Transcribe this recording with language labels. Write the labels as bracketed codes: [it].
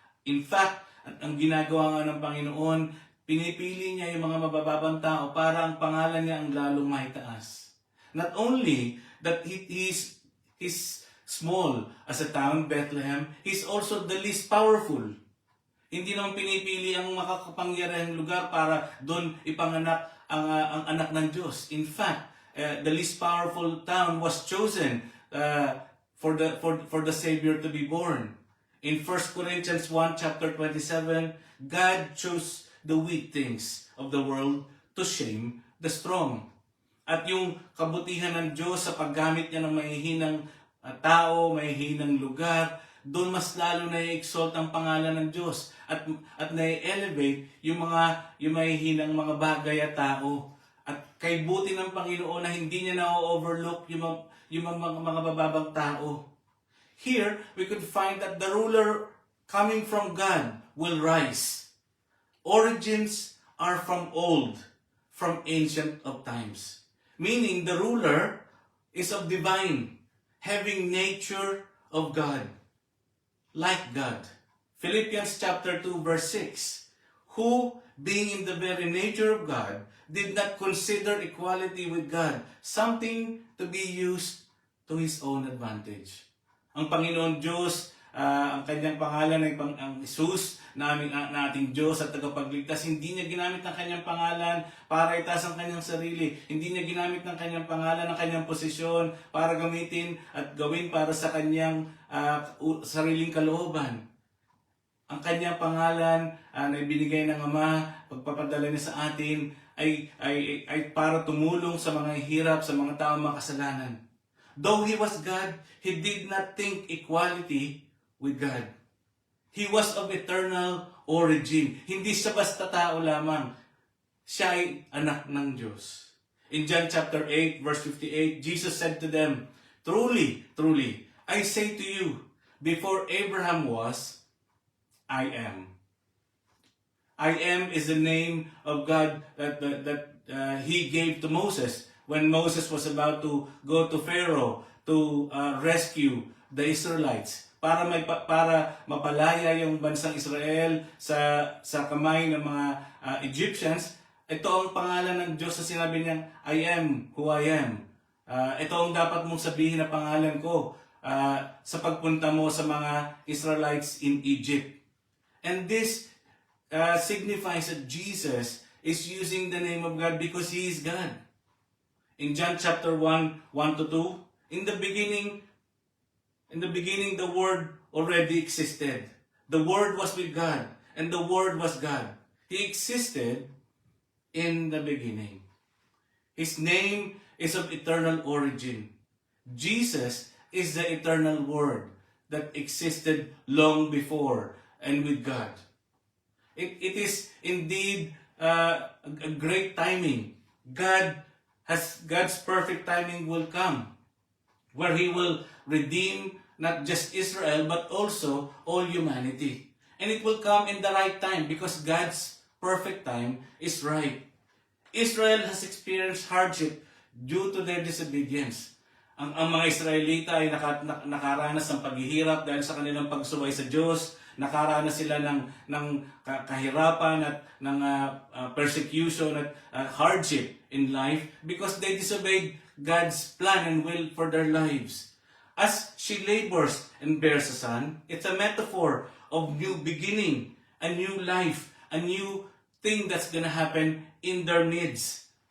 [en] In fact, [tl] ang ginagawa nga ng Panginoon, pinipili niya yung mga mabababang tao para ang pangalan niya ang lalong maitaas. [en] Not only that he's small as a town, Bethlehem, he's also the least powerful. [tl] Hindi naman pinipili ang makakapangyarihang lugar para doon ipanganak ang anak ng Diyos. [en] In fact, the least powerful town was chosen for the Savior to be born. In 1 Corinthians 1 chapter 27, God chose the weak things of the world to shame the strong. [tl] At yung kabutihan ng Diyos sa paggamit niya ng mahihinang tao, mahihinang lugar, doon mas lalo na i-exalt ang pangalan ng Diyos at na-elevate yung mahihinang mga bagay at tao. At kay buti ng Panginoon na hindi niya na-overlook yung mga bababang tao. [en] Here, we could find that the ruler coming from God will rise. Origins are from old, from ancient of times. Meaning, the ruler is of divine, having nature of God, like God. Philippians chapter 2 verse 6, who, being in the very nature of God, did not consider equality with God something to be used to His own advantage. [tl] Ang Panginoon Diyos, ang kanyang pangalan ay ang Jesus, na ating Diyos at tagapagligtas, hindi niya ginamit ng kanyang pangalan para itaas ang kanyang sarili. Hindi niya ginamit ng kanyang pangalan, ng kanyang posisyon para gamitin at gawin para sa kanyang sariling kalooban. Ang kanyang pangalan na ibinigay ng Ama, pagpapadala niya sa atin, ay para tumulong sa mga hirap, sa mga taong makasalanan. [en] Though He was God, He did not think equality with God. He was of eternal origin. [tl] Hindi siya basta tao lamang. Siya ay anak ng Diyos. [en] In John chapter 8, verse 58, Jesus said to them, truly, truly, I say to you, before Abraham was, I am. I am is the name of God that He gave to Moses when Moses was about to go to Pharaoh to rescue the Israelites [tl] para mapalaya yung bansang Israel sa kamay ng mga Egyptians. Ito ang pangalan ng Diyos na sinabi niya, [en] I am who I am. [tl] Ito ang dapat mong sabihin na pangalan ko sa pagpunta mo sa mga Israelites [en] in Egypt. And this signifies that Jesus is using the name of God because He is God. In John chapter 1, 1 to 2, in the beginning, the Word already existed. The Word was with God, and the Word was God. He existed in the beginning. His name is of eternal origin. Jesus is the eternal Word that existed long before and with God. It is indeed a great timing. God's perfect timing will come, where He will redeem not just Israel but also all humanity. And it will come in the right time because God's perfect time is right. Israel has experienced hardship due to their disobedience. [tl] Ang mga Israelita ay nakaranas ng paghihirap dahil sa kanilang pagsuway sa Diyos. Nakaranas sila ng kahirapan at ng [en] persecution at hardship in life because they disobeyed God's plan and will for their lives. As she labors and bears a son, it's a metaphor of new beginning, a new life, a new thing that's gonna happen in their midst.